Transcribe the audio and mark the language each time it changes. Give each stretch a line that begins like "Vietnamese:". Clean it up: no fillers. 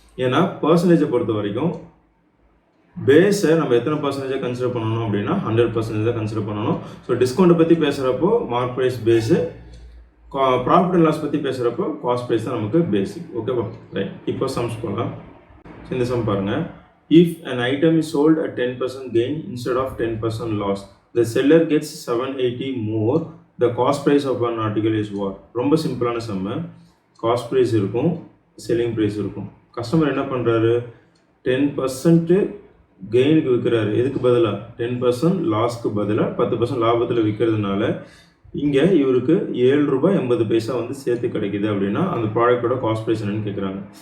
Tamil: ஏன்னா பர்சன்டேஜை பொறுத்த வரைக்கும் பேஸை நம்ம எத்தனை பர்சன்டேஜாக கன்சிடர் பண்ணணும் அப்படின்னா 100% தான் கன்சிடர் பண்ணணும். ஸோ டிஸ்கவுண்ட்டை பற்றி பேசுகிறப்போ mark price base, profit and loss பற்றி பேசுகிறப்போ காஸ்ட் ப்ரைஸ் தான் நமக்கு பேசிக். ஓகேவா? ரைட், இப்போ சம்ஸ் போகலாம். இந்த சம் பாருங்கள்.
English: If an item is sold at 10% gain instead of 10% loss, the seller gets 780 more. The cost price of an article is what?
Tamil: ரொம்ப சிம்பிளான சம்மு. காஸ்ட் ப்ரைஸ் இருக்கும், செல்லிங் ப்ரைஸ் இருக்கும். கஸ்டமர் என்ன பண்ணுறாரு? 10% கெயினுக்கு விற்கிறாரு. எதுக்கு பதிலாக? 10% லாஸ்க்கு பதிலாக 10% லாபத்தில் விற்கிறதுனால இங்கே இவருக்கு ₹7.80 வந்து சேர்த்து கிடைக்கிது அப்படின்னா அந்த ப்ராடக்டோட காஸ்ட் ப்ரைஸ் என்னன்னு கேட்குறாங்க.